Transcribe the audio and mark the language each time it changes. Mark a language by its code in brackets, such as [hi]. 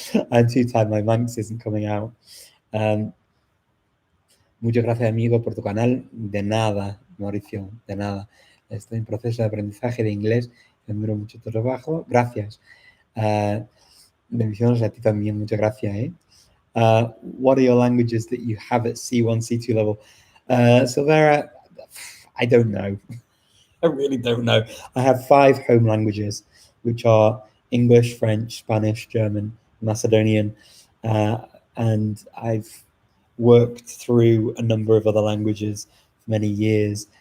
[en] I'm too tired. My Manx isn't coming out. [es] Muchas gracias, amigo, por tu canal. De nada, Mauricio, de nada. Estoy en proceso de aprendizaje de inglés. Admiro mucho tu trabajo. Gracias. Bendiciones a ti también. Muchas gracias. [en] What are your languages that you have at C1, C2 level? Silvera, I don't know. I really don't know. I have 5 home languages, which are English, French, Spanish, German, Macedonian, and I've worked through a number of other languages for many years.